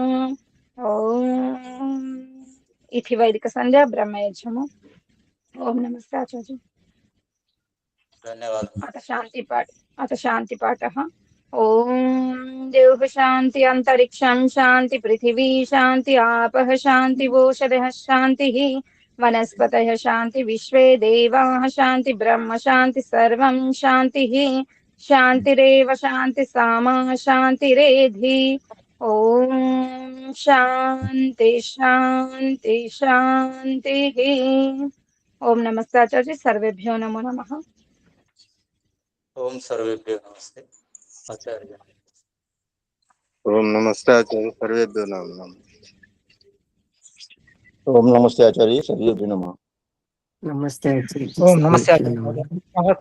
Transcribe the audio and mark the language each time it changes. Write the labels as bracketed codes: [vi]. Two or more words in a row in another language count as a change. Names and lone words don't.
[sa] ओं इति वैदिक संध्य ब्रह्मयज्ञमु. ओं नमस्ते आचार्य. [te] ధన్యవాదాలు. [sa] अत शांति पाठः. ओं देव शांति अंतरिक्षं शांति पृथिवी शांति आपः शांति ओषधः शांतिः वनस्पतयः शांति विश्वे देवाः शांति ब्रह्म शांति सर्वं शांतिः शांतिरेव शांति सामा शांतिरेधि. ओम शांति शांति शांतिः. ओम नमस्ते आचार्य. सर्वेभ्यो नमो नमः. ओं सर्वेभ्यो नमस्ते आचार्य. ओं नमस्ते आचार्य सर्वेभ्यो नमः. ओं नमस्ते आचार्य सर्वेभ्यो नमः. नमस्ते आचार्य. ओं नमस्ते